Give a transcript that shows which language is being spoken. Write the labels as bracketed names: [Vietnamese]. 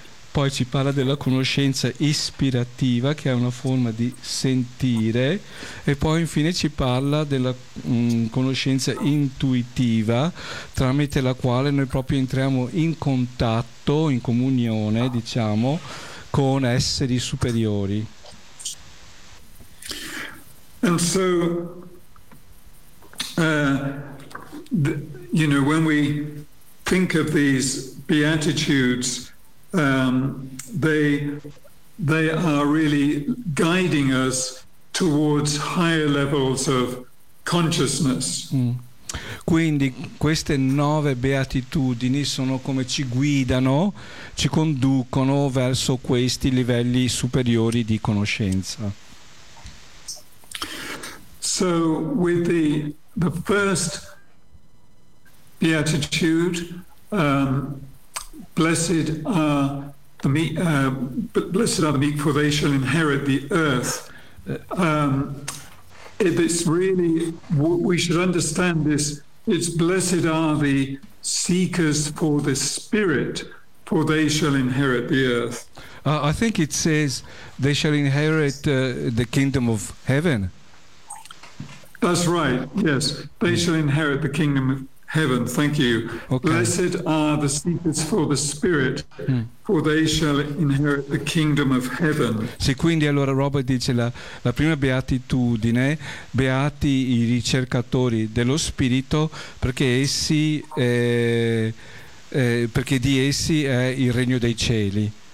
[Italian] Poi ci parla della conoscenza ispirativa, che è una forma di sentire. E poi infine ci parla della conoscenza intuitiva, tramite la quale noi proprio entriamo in contatto, in comunione, diciamo, con esseri superiori. [English] And so, you know, when we think of these beatitudes, they are really guiding us towards higher levels of consciousness. Quindi queste nove beatitudini sono come ci guidano, ci conducono verso questi livelli superiori di conoscenza. So with the first beatitude, blessed are the meek, for they shall inherit the earth. It's really, we should understand this, it's blessed are the seekers for the Spirit, for they shall inherit the earth. I think it says they shall inherit the kingdom of heaven. That's right, yes. They shall inherit the kingdom of heaven. Thank you. Okay. Blessed are the seekers for the Spirit, for they shall inherit the kingdom of heaven. [Italian] Sì, quindi allora Robert dice la prima beatitudine, beati i ricercatori dello Spirito, perché perché di essi è il regno dei cieli.